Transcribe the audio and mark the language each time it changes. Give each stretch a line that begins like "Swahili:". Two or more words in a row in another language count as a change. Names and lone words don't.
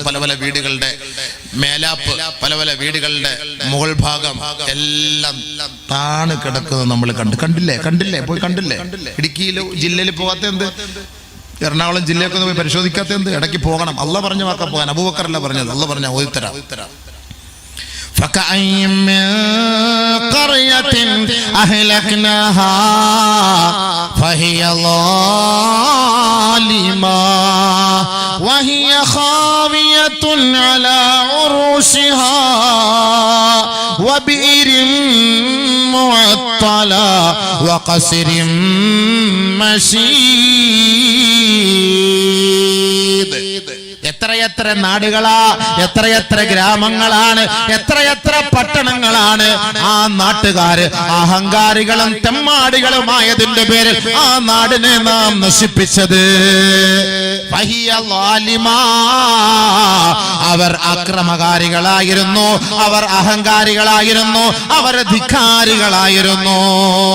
Malayalam: പല വീടുകളുടെ മേലാപ്പ്, പല വീടുകളുടെ മുകൾ ഭാഗം എല്ലാം താണ് കിടക്കുന്നത് നമ്മൾ കണ്ടില്ലേ? പോയി കണ്ടില്ലേ? ഇടുക്കിയിൽ ജില്ലയിൽ പോകാത്ത എന്ത്? എറണാകുളം ജില്ലയൊക്കെ ഒന്ന് പോയി പരിശോധിക്കാത്ത എന്ത്? ഇടയ്ക്ക് പോകണം. അല്ലാഹ് പറഞ്ഞ വാക്കാ പോകാൻ. അബൂബക്കർ അല്ല പറഞ്ഞത്, അല്ലാഹ് പറഞ്ഞ ഓതിത്തരാം.
Arabic: فكأي من قرية أهلكناها فهي ظالمة وهي خاوية على عروشها وبئر معطلة وقصر مشيد.
Malayalam: എത്രയെത്ര നാടുകളാ, എത്രയെത്ര ഗ്രാമങ്ങളാണ്, എത്രയെത്ര പട്ടണങ്ങളാണ് ആ നാട്ടുകാര് അഹങ്കാരികളും തെമ്മാടികളുമായതിന്റെ പേരിൽ ആ നാടിനെ നാം നശിപ്പിച്ചത്. അവർ അക്രമകാരികളായിരുന്നു, അവർ അഹങ്കാരികളായിരുന്നു, അവർ ധിക്കാരികളായിരുന്നു.